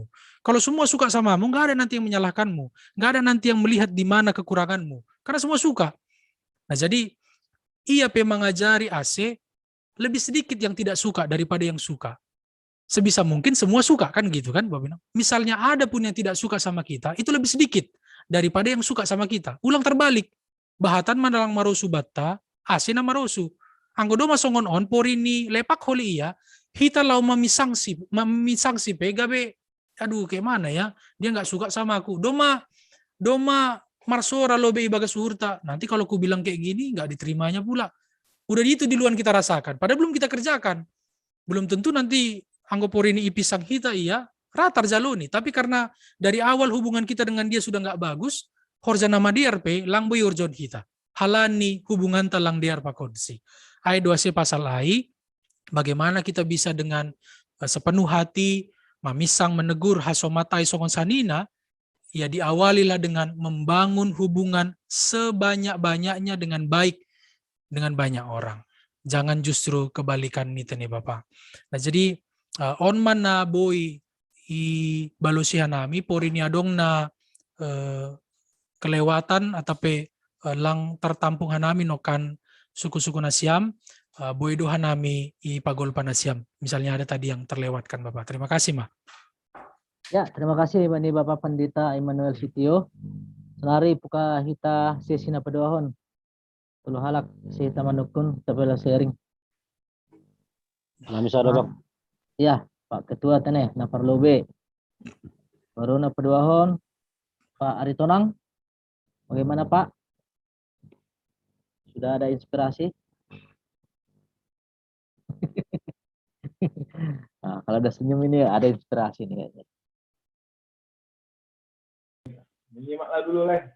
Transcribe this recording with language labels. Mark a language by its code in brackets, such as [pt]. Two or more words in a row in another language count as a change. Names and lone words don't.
[id] Kalau semua suka samamu, nggak ada nanti yang menyalahkanmu. Nggak ada nanti yang melihat di mana kekuranganmu. Karena semua suka. Nah jadi, ia mengajari AC, lebih sedikit yang tidak suka daripada yang suka. Sebisa mungkin semua suka, kan gitu kan Bapak Bina? Misalnya ada pun yang tidak suka sama kita, itu lebih sedikit daripada yang suka sama kita. Ulang terbalik. [bts] Bahatan manalang marosu batta, AC na marosu. Anggodo masongon on, porini lepak holi iya, hita lau mamisangsi gabe, [id] aduh kayak mana ya, dia nggak suka sama aku. [bts] Doma marsora lobe ibaga suhurta. [id] Nanti kalau ku bilang kayak gini, nggak diterimanya pula. Udah itu di luar kita rasakan, padahal belum kita kerjakan. Belum tentu nanti [bts] anggoporini ipisang hita iya, ratar jaloni. [id] Tapi karena dari awal hubungan kita dengan dia sudah nggak bagus, [bts] horja nama DRP, lang boy urjon hita. Halani hubungan talang diar pakonsi. [id] Ayat 2C pasal ai, bagaimana kita bisa dengan sepenuh hati mamisang menegur [bts] hasomatai songon sanina, [id] ya diawalilah dengan membangun hubungan sebanyak-banyaknya dengan baik dengan banyak orang. Jangan justru kebalikan nih Bapak. [bts] Nah jadi on mana boy i balosihan nami porini adong na kelewatan atau lang tertampung hanami nokan suku-suku nasiam, boy dohan nami i pagol panasiam. [id] Misalnya ada tadi yang terlewatkan Bapak. Terima kasih Ma. Ya, terima kasih Bani Bapak Pendeta Immanuel Sitio. [bts] Selari puka hita sesi na paduahon. Tulo halak si tamanukun tapela sharing. Nami sada Bang. Ya, Pak Ketua tene na parlobe. Baru na paduahon Pak Aritonang. [id] Bagaimana Pak? Sudah ada inspirasi? Nah, kalau udah senyum ini ada inspirasi nih kayaknya. Menyimak lah dulu lah.